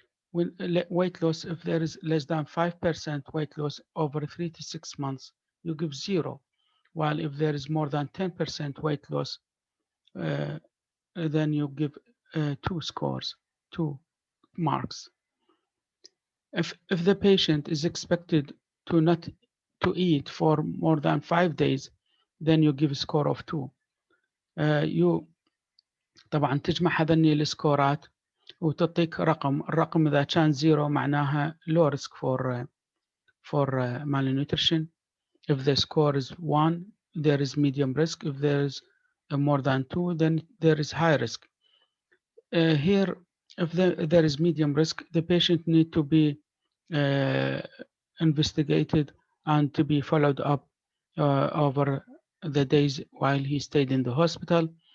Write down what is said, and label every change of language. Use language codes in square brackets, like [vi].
[en] When weight loss, if there is less than 5% weight loss over 3 to 6 months, you give 0, while if there is more than 10% weight loss, uh, then you give 2 scores, 2 marks. If the patient is expected to not to eat for more than 5 days, then you give a score of 2. [ar] You طبعا تجمع هذني السكورات وتعطيك رقم. الرقم إذا كان 0 معناها [en] low risk for malnutrition. If the score is 1, there is medium risk. If there is more than 2, then there is high risk. Here, if there is medium risk, the patient need to be investigated and to be followed up over the days while he stayed in the hospital.